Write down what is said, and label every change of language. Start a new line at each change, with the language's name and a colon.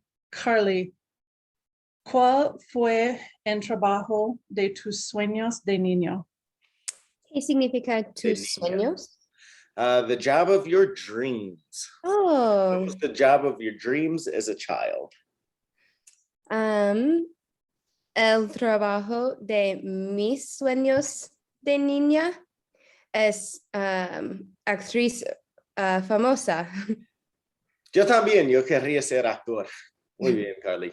Spanish: Carly, ¿cuál fue el trabajo de tus sueños de niño? ¿Qué significa tus niña. sueños?
English: The job of your dreams. What Oh, was the job of your dreams as a child?
Spanish: El trabajo de mis sueños de niña es actriz famosa. Yo también, yo querría ser actor. Muy bien, Carly.